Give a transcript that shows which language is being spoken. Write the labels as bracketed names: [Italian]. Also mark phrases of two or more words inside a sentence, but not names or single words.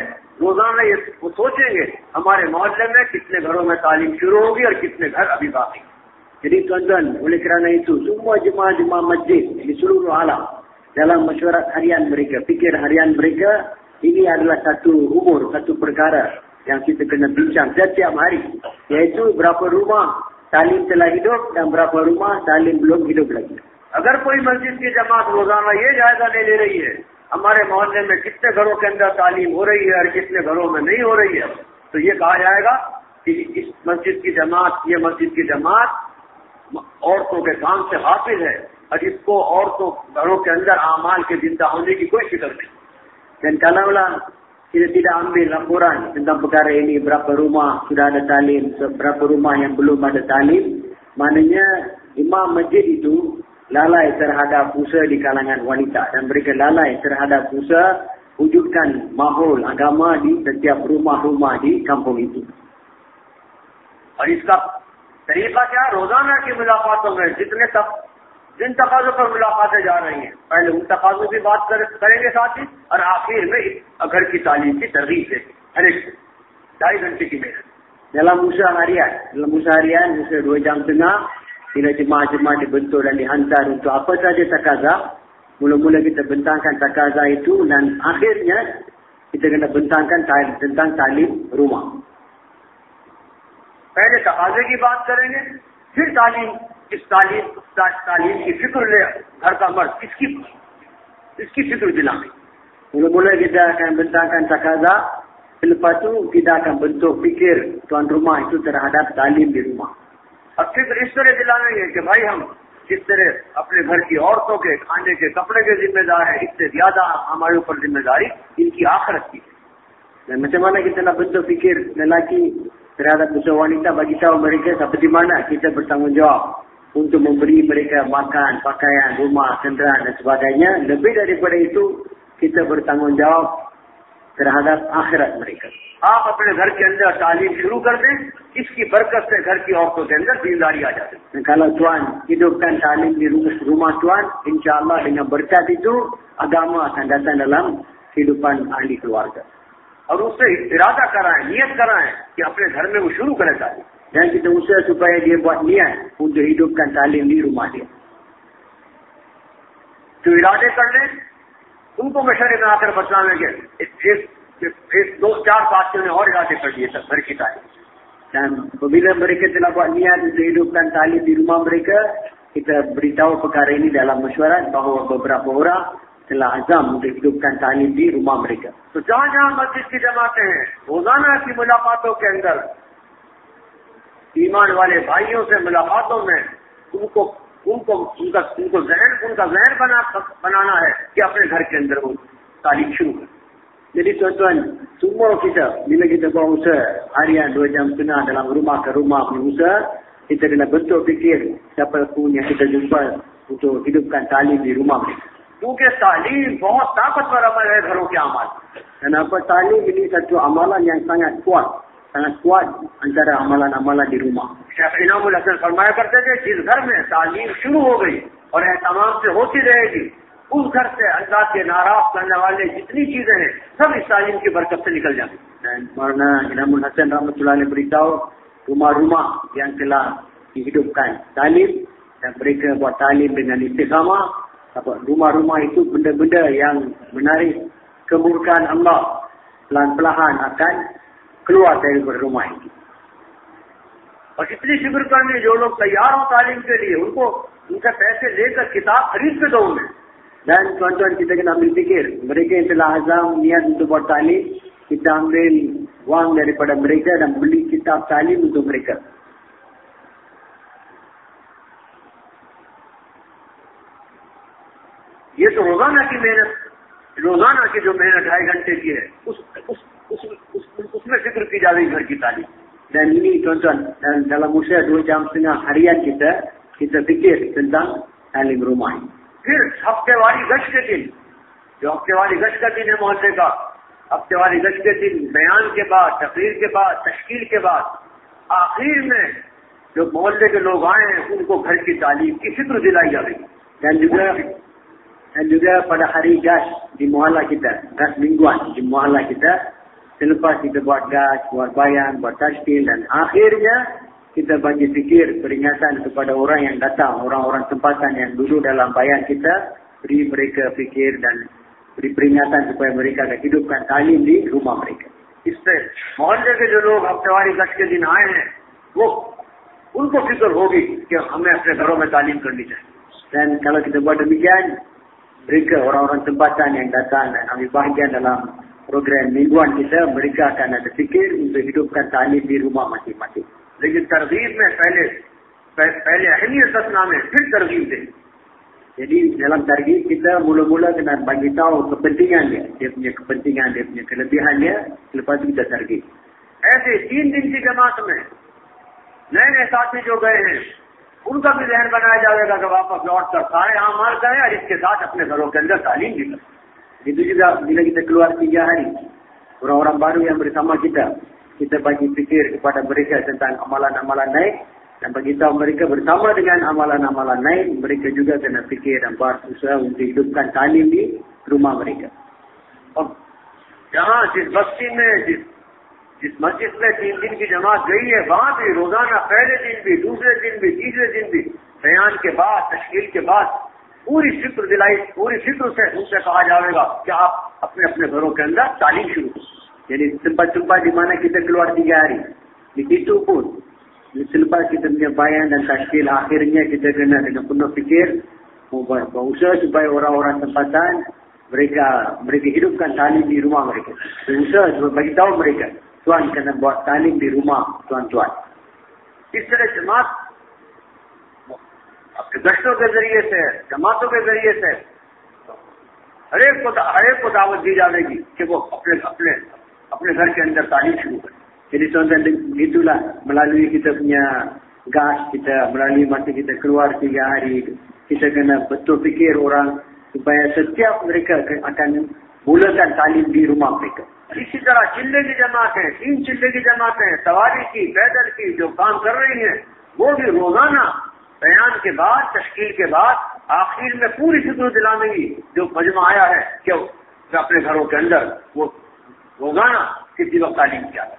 [Hindi] रोजाना ये वो सोचेंगे हमारे मोहल्ले में कितने घरों में तालीम शुरू होगी और कितने घर अभी बाकी। [Malay] Jadi tuan-tuan, oleh kerana itu semua jemaah-jemaah masjid di seluruh alam dalam mesyuarat harian mereka, fikir harian mereka, ini adalah satu umur, satu perkara yang kita kena bincang setiap hari, iaitu berapa rumah talim telah hidup dan berapa rumah talim belum hidup lagi. [Hindi] अगर कोई मस्जिद की जमात रोजाना ये जायजा ले रही है हमारे मोहल्ले में कितने घरों के अंदर तालीम हो रही है और कितने घरों में नहीं हो रही है, तो ये कहा जाएगा कि इस मस्जिद की जमात औरतों के काम से हाफिज है और इसको औरतों घरों के अंदर आमाल के जिंदा होने की कोई फिक्र नहीं। [Malay] Dan kalaulah kita tidak ambil laporan tentang perkara ini, berapa rumah sudah ada talim, berapa rumah yang belum ada talim, maknanya imam masjid itu lalai terhadap usaha di kalangan wanita, dan mereka lalai terhadap usaha wujudkan mahul agama di setiap rumah-rumah di kampung itu. [Hindi] और इसका तरीका क्या? रोजाना की मुलाकातों में जिन तकाजों पर मुलाकातें जा रही हैं, पहले उन तकाजों की बात करेंगे साथ ही, और आखिर में घर की तालीम की तरगीब देंगे। हर एक 2.5 घंटे की मेहनत [Malay] Dalam usaha harian, usaha 2 jam setengah, bila jemaah-jemaah dibentuk dan dihantar untuk apa saja takaza, mula-mula kita bentangkan takaza itu dan akhirnya kita kena bentangkan tentang talim rumah. [Hindi] पहले तकाजे की बात करेंगे, फिर तालीम की फिक्र ले घर का मर्द इसकी फिक्र दिलाएंगे। [Malay] Mula-mula kita akan bentangkan takaza, selepas tu kita akan bentuk fikir tuan rumah itu terhadap talim di rumah. [Hindi] अब फिक्र इस तरह दिलाएंगे कि भाई हम जिस तरह अपने घर की औरतों के खाने के कपड़े के जिम्मेदार है, इससे ज्यादा हमारे ऊपर जिम्मेदारी इनकी आखिरत की है। [Malay] Dan macam mana kita nak bentuk fikir lelaki terhadap usaha wanita, bagi tahu mereka seperti mana kita bertanggungjawab untuk memberi mereka makan, pakaian, rumah, kenderaan dan sebagainya. Lebih daripada itu, kita bertanggungjawab terhadap akhirat mereka. [Hindi] आप अपने घर के अंदर तालीम शुरू कर दें, इसकी बरकत से घर की औरतों के अंदर दीनदारी आ जाती है। [Malay] Dan kalau Tuan hidupkan talim di rumah Tuan, insyaAllah dengan berkat itu, agama akan datang dalam kehidupan ahli keluarga. [Hindi] और उससे इरादा कराएं, नियत कराएं कि अपने घर में वो शुरू करें तालीम। [Malay] Dan kita usaha supaya dia buat niat untuk hidupkan talim di rumah dia. [Hindi] जो इरादे कर ले, उनको मशवरे में आकर बतलाएंगे। इस 2-4 साथियों ने और इरादे कर दिए सब घर की तालीम। [Malay] Dan apabila mereka telah buat niat untuk hidupkan talim di rumah mereka, kita beritahu perkara ini dalam mesyuarat bahawa beberapa orang telah azam untuk hidupkan talim di rumah mereka. [Hindi] तो जहाँ-जहाँ मस्जिद की जमातें हैं, रोजाना की मुलाकातों के अंदर ईमान वाले भाइयों से मुलाकातों में उनका जहन बनाना है कि अपने घर के अंदर वो तालीम शुरू करें। [Malay] Jadi tuan-tuan, semua kita, bila kita buat usaha harian 2 jam setengah dalam rumah ke rumah punya usaha, kita kena bentuk fikir siapa pun yang kita jumpa untuk hidupkan talim di rumah mereka. [Hindi] क्योंकि तालीम बहुत ताकतवर अमल है घरों के अमल। [Malay] Kenapa talim ini satu amalan yang sangat kuat antara amalan-amalan di rumah. [Hindi] शेख इनामुल हसन फरमाया करते थे, जिस घर में तालीम शुरू हो गई और तमाम से होती रहेगी, उस घर से अल्लाह के नाराज करने वाले जितनी चीजें हैं सब इस तालीम की बरकत से निकल जाती। [Malay] Dan Maulana Inamul Hasan rahmatullahi beritahu, rumah-rumah yang telah dihidupkan talim dan mereka buat talim dengan istiqamah, rumah-rumah itu benda-benda yang menarik kemurkaan Allah pelan-pelan akan keluar dari rumah itu. [Hindi] और जितनी फिक्र करनी, जो लोग तैयार हो तालीम के लिए, उनका पैसे लेकर किताब खरीद के दो उन्हें। [Malay] Dan tuan-tuan, kita kena ambil fikir, mereka yang telah azam niat untuk buat talim, kita ambil wang daripada mereka dan beli kitab talim untuk mereka. [Hindi] ये तो रोजाना की मेहनत, रोजाना की जो मेहनत 2.5 घंटे की है, उसमें फिक्र की जा रही घर की तालीम। [Malay] Dan ini tuan-tuan, dalam usaha 2 jam setengah harian kita fikir tentang talim rumah. [Hindi] फिर हफ्तेवारी गश्त के दिन, जो हफ्तेवारी गश्त का दिन है मोहल्ले का, हफ्तेवारी गश्त के दिन बयान के बाद, तकरीर के बाद, तश्कील के बाद, आखिर में जो मोहल्ले के लोग आए हैं उनको घर की तालीम की फिक्र दिलाई जा रही है। [Malay] Dan juga pada hari gas di muhalla kita, gas mingguan di muhalla kita, selepas kita buat gas, buat bayan, buat tashkil dan akhirnya kita bagi fikir peringatan kepada orang yang datang, orang-orang tempatan yang duduk dalam bayan kita, beri mereka fikir dan beri peringatan supaya mereka akan hidupkan talim di rumah mereka. [Hindi] इससे मोहल्ले के जो लोग हफ्तेवारी गश्त के दिन आए हैं, वो उनको फिक्र होगी कि हमें अपने घरों में तालीम करनी चाहिए। [Malay] Dan kalau kita buat demikian, mereka orang-orang tempatan yang datang dan ambil bahagian dalam program mingguan kita, mereka akan ada fikir untuk hidupkan talim di rumah masing-masing. [Hindi] लेकिन तरगीब में पहले अहमियत नामे फिर तरगीब दे। [Malay] Jadi dalam targib kita mula-mula kena bagi tahu kepentingannya, dia punya kepentingan, dia punya kelebihannya, lepas itu kita targib. [Hindi] ऐसे 3 दिन की जमात में नए साथी जो गए हैं, उनका भी जहन बनाया जाएगा कि वापस लौट कर सारे अमाल करें और इसके साथ अपने घरों के अंदर तालीम भी करें। [Malay] Itu juga bila kita keluar 3 hari, orang-orang baru yang bersama kita bagi fikir kepada mereka tentang amalan-amalan naik Dan beritahu mereka bersama dengan amalan-amalan lain, mereka juga kena fikir dan buat usaha untuk hidupkan talim di rumah mereka. [Hindi] और जहाँ जिस बस्ती में जिस मस्जिद में 3 दिन की जमात गई है, वहाँ भी रोजाना पहले दिन भी, दूसरे दिन भी, तीसरे दिन भी बयान के बाद, तश्कील के बाद पूरी फिक्र से उनसे कहा जाएगा कि आप अपने अपने घरों के अंदर तालीम शुरू करें. [Malay] Jadi tempat-tempat di mana kita keluar 3 hari, di situ pun selepas kita punya bayan dan tashkil, akhirnya kita kena dengan penuh fikir berusaha supaya orang-orang tempatan mereka hidupkan talim di rumah mereka. Berusaha supaya bagi tahu mereka, Tuan kena buat talim di rumah tuan-tuan. [Hindi] इस तरह जमात आपके गश्तों के जरिए से, जमातों के जरिए से हर एक को दावत दी जाएगी कि वो अपने घर के अंदर तालीम शुरू करें. [Malay] Jadi tuan-tuan, itulah melalui kita punya gas, kita melalui masa kita keluar 3 hari, kita kena betul fikir orang supaya setiap mereka akan mulakan talim di rumah mereka. [Hindi] इसी तरह चिल्ले की जमातें, 3 चिल्ले की जमातें, सवारी की, पैदल की जो काम कर रही हैं, वो भी रोजाना बयान के बाद, तश्कील के बाद आखिर में पूरी फिक्र दिलानेगी जो मजमा आया है कि अपने घरों के अंदर वो रोजाना किसी वक्त तालीम किया है.